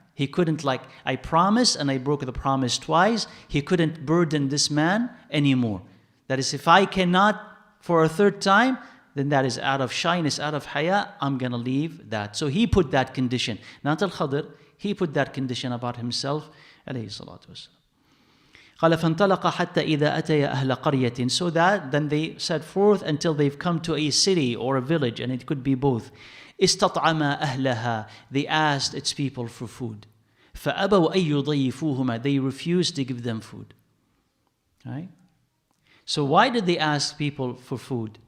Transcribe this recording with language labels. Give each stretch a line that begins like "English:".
English: He couldn't I promised and I broke the promise twice. He couldn't burden this man anymore. That is, if I cannot for a third time, then that is out of shyness, out of haya, I'm going to leave that. So he put that condition. Not al-Khidr, he put that condition about himself. Alayhi salatu wasalam.
Arabic: قال فانطلق حتى إذا أتي أهل قرية.
English: So that then they set forth until they've come to a city or a village, and it could be both.
Arabic: استطعما أهلها.
English: They asked its people for food.
Arabic: فأبوا أن يضيفوهما.
English: They refused to give them food. Right? So why did they ask people for food?